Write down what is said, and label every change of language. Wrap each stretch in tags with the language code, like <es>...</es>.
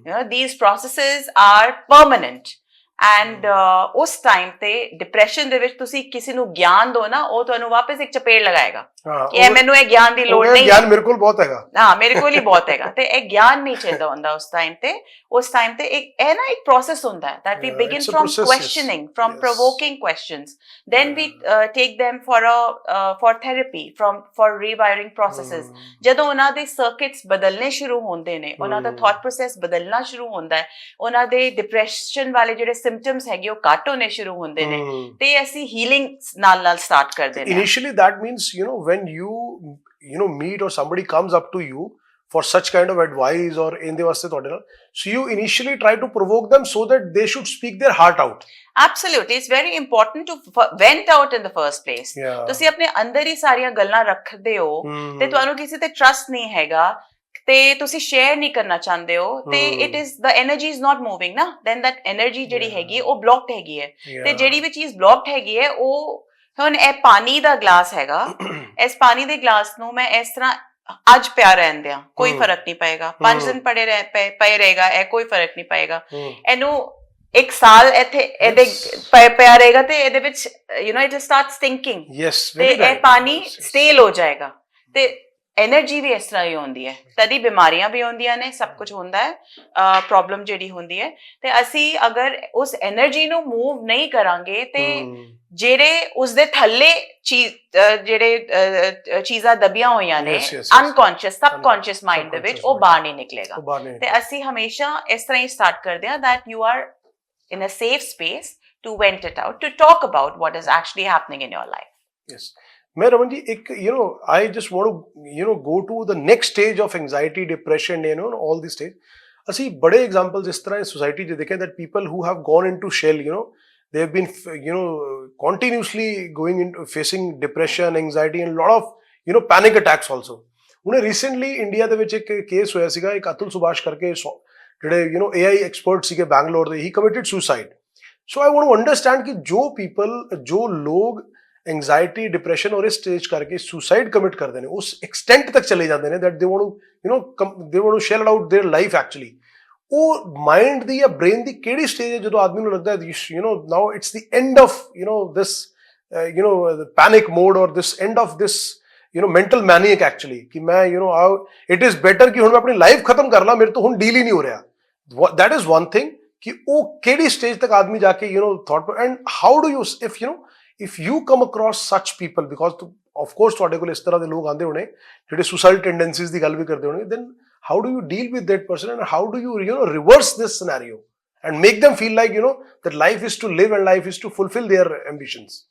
<en>these processes are permanent and</en> <pa>ਉਸ time ਤੇ depression ਦੇ ਵਿੱਚ ਤੁਸੀਂ ਕਿਸੇ ਨੂੰ ਗਿਆਨ ਦੋ ਨਾ, ਉਹ ਤੁਹਾਨੂੰ ਵਾਪਸ ਇੱਕ ਚਪੇੜ ਲਗਾਏਗਾ ਕਿ ਇਹ ਮੈਨੂੰ ਇਹ ਗਿਆਨ ਦੀ ਲੋੜ ਨਹੀਂ, ਗਿਆਨ ਮੇਰੇ ਕੋਲ ਬਹੁਤ ਹੈਗਾ, ਹਾਂ ਮੇਰੇ ਕੋਲ ਹੀ ਬਹੁਤ ਹੈਗਾ, ਤੇ ਇਹ ਗਿਆਨ ਨਹੀਂ ਚਾਹੀਦਾ ਹੁੰਦਾ ਉਸ ਟਾਈਮ ਤੇ। ਉਸ ਟਾਈਮ ਤੇ ਇਹ ਨਾ ਇੱਕ ਪ੍ਰੋਸੈਸ ਹੁੰਦਾ ਹੈ</pa> <en>that we begin from questioning, from provoking questions, then we take them for therapy, for rewiring processes।</en> <pa>ਜਦੋਂ ਉਹਨਾਂ ਦੇ ਸਰਕਿਟਸ ਬਦਲਨੇ ਸ਼ੁਰੂ ਹੁੰਦੇ ਨੇ, ਉਹਨਾਂ ਦਾ ਥਾਟ ਪ੍ਰੋਸੈਸ ਬਦਲਣਾ ਸ਼ੁਰੂ ਹੁੰਦਾ ਹੈ, ਉਹਨਾਂ ਦੇ ਡਿਪਰੈਸ਼ਨ ਵਾਲੇ ਜਿਹੜੇ ਸਿੰਪਟਮਸ ਹੈਗੇ ਉਹ ਘੱਟ ਹੋਣੇ ਸ਼ੁਰੂ ਹੁੰਦੇ ਨੇ, ਤੇ ਅਸੀਂ ਹੀਲਿੰਗ ਨਾਲ ਸਟਾਰਟ ਕਰਦੇ ਨੇ।</pa> <en>Initially that means, you know, when you meet or somebody comes up to you for such kind of advice or in the vaste tode, so you initially try to provoke them so that they should speak their heart out। Absolutely, it's very important to vent out in the first place।</en> <pa>ਤੁਸੀਂ ਆਪਣੇ ਅੰਦਰ ਹੀ ਸਾਰੀਆਂ ਗੱਲਾਂ ਰੱਖਦੇ ਹੋ ਤੇ ਤੁਹਾਨੂੰ ਕਿਸੇ ਤੇ ਟਰਸਟ ਨਹੀਂ ਹੈਗਾ ਤੇ ਤੁਸੀਂ ਸ਼ੇਅਰ ਨਹੀਂ ਕਰਨਾ ਚਾਹੁੰਦੇ ਹੋ, ਤੇ</pa> <en>it is the energy is not moving</en> <pa>ਨਾ, ਦੈਨ ਦੈਟ એનર્ਜੀ ਜਿਹੜੀ ਹੈਗੀ ਉਹ ਬਲੌਕਡ ਹੈਗੀ ਹੈ। ਤੇ ਜਿਹੜੀ ਵੀ ਚੀਜ਼ ਬਲੌਕਡ ਹੈਗੀ ਹੈ, ਉਹ ਹੁਣ ਇਹ ਪਾਣੀ ਦਾ ਗਲਾਸ ਹੈਗਾ, ਇਸ ਪਾਣੀ ਦੇ ਗਲਾਸ ਨੂੰ ਮੈਂ ਇਸ ਤਰ੍ਹਾਂ ਅੱਜ ਪਿਆ ਰਹਿਣ ਦਿਆਂ, ਕੋਈ ਫਰਕ ਨਹੀਂ ਪਏਗਾ, 5 ਦਿਨ ਪਏ ਰਹੇਗਾ, ਇਹ ਕੋਈ ਫਰਕ ਨਹੀਂ ਪਏਗਾ। ਇਹਨੂੰ 1 ਸਾਲ ਇੱਥੇ ਇਹਦੇ ਪਿਆ ਰਹੇਗਾ ਤੇ ਇਹਦੇ ਵਿੱਚ</pa> <en>it start stinking,</en> <pa>ਤੇ ਇਹ ਪਾਣੀ ਸਟੇਲ ਹੋ ਜਾਏਗਾ। ਤੇ એનર્ਜੀ ਵੀ ਇਸ ਤਰ੍ਹਾਂ ਹੀ ਹੁੰਦੀ ਹੈ, ਤਦੀ ਬਿਮਾਰੀਆਂ ਵੀ ਹੁੰਦੀਆਂ ਨੇ, ਸਭ ਕੁਝ ਹੁੰਦਾ ਹੈ, ਪ੍ਰੋਬਲਮ ਜਿਹੜੀ ਹੁੰਦੀ ਹੈ। ਤੇ ਅਸੀਂ ਅਗਰ ਉਸ એનર્ਜੀ ਨੂੰ ਮੂਵ ਨਹੀਂ ਕਰਾਂਗੇ ਤੇ ਜਿਹੜੇ ਉਸਦੇ ਥੱਲੇ ਜਿਹੜੇ ਚੀਜ਼ਾਂ ਦਬੀਆਂ ਹੋਈਆਂ ਨੇ ਅਨਕੌਂਸ਼ੀਅਸ, ਸਬਕੌਂਸ਼ੀਅਸ ਮਾਈਂਡ ਦੇ ਵਿੱਚ, ਉਹ ਬਾਹਰ ਨਹੀਂ ਨਿਕਲੇਗਾ। ਤੇ ਅਸੀਂ ਹਮੇਸ਼ਾ ਇਸ ਤਰ੍ਹਾਂ ਹੀ ਸਟਾਰਟ ਕਰਦੇ ਹਾਂ</pa> <en>that you are in a safe space to vent it out, to talk about what is actually happening in your life। Yes।</en> <hi>मैं रमन जी एक</hi> <en>I just want to go to the next stage of anxiety, depression, all these stage।</en> <pa>ਅਸੀਂ ਬੜੇ examples ਇਸ ਤਰ੍ਹਾਂ society 'ਚ ਦੇਖੇ</pa> <en>that people who have gone into shell, they have been continuously going into facing depression, anxiety and lot of panic attacks also।</en> <pa>ਹੁਣੇ recently India ਦੇ ਵਿੱਚ ਇੱਕ ਕੇਸ ਹੋਇਆ ਸੀਗਾ, ਇੱਕ ਅਤੁਲ ਸੁਭਾਸ਼ ਕਰਕੇ, ਜਿਹੜੇ AI ਐਕਸਪਰਟ ਸੀਗੇ ਬੈਂਗਲੌਰ ਦੇ,</pa> <en>he committed suicide। so I want to understand</en> <pa>ਕਿ ਜੋ ਲੋਗ ਐਂਗਜ਼ਾਇਟੀ, ਡਿਪਰੈਸ਼ਨ ਔਰ ਇਸ ਸਟੇਜ ਕਰਕੇ ਸੁਸਾਈਡ ਕਮਿਟ ਕਰਦੇ ਨੇ, ਉਸ ਐਕਸਟੈਂਟ ਤੱਕ ਚਲੇ ਜਾਂਦੇ ਨੇ</pa> <en>that they want to shell out their life actually।</en> <pa>ਉਹ ਮਾਈਂਡ ਦੀ ਜਾਂ ਬ੍ਰੇਨ ਦੀ ਕਿਹੜੀ ਸਟੇਜ ਹੈ ਜਦੋਂ ਆਦਮੀ ਨੂੰ ਲੱਗਦਾ ਹੈ</pa> <en>now it's the end of this the panic mode or this end of this mental maniac actually,</en> <pa>ਕਿ ਮੈਂ</pa> <en>it is better</en> <pa>ਕਿ ਹੁਣ ਮੈਂ ਆਪਣੀ ਲਾਈਫ ਖਤਮ ਕਰ ਲਾਂ, ਮੇਰੇ ਤੋਂ ਹੁਣ ਡੀਲ ਹੀ ਨਹੀਂ ਹੋ ਰਿਹਾ।</pa> <en>that is one thing</en> <pa>ਕਿ ਉਹ ਕਿਹੜੀ ਸਟੇਜ ਤੱਕ ਆਦਮੀ ਜਾ ਕੇ</pa> <en>thought, and how do you if you come across such people, because</en> <pa>of course ਤੁਹਾਡੇ ਕੋਲ ਇਸ ਤਰ੍ਹਾਂ ਦੇ ਲੋਕ ਆਉਂਦੇ ਹੋਣੇ ਜਿਹੜੇ ਸੁਸਾਈਡ ਟੈਂਡੈਂਸੀਜ਼ ਦੀ ਗੱਲ ਵੀ ਕਰਦੇ ਹੋਣਗੇ,</pa> <en>then how do you deal with that person and how do you reverse this scenario and make them feel like that life is to live and life is to fulfill their ambitions?</en>